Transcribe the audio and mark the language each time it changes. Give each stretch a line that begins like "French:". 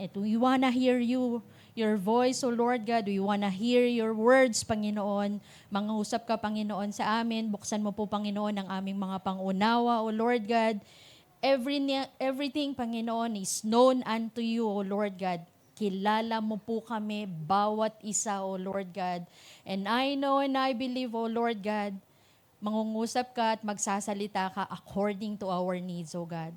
English: At we wanna hear you, your voice, O Lord God. We wanna hear your words, Panginoon.
Filipino: Mangusap ka, Panginoon, sa amin. Buksan mo po, Panginoon, ang aming mga pangunawa,
English: O Lord God. Everything, Panginoon, is known unto you, O Lord God.
Filipino: Kilala mo po kami, bawat isa,
English: O Lord God. And I know and I believe, O Lord God,
Filipino: mangungusap ka at magsasalita ka
English: according to our needs, O God.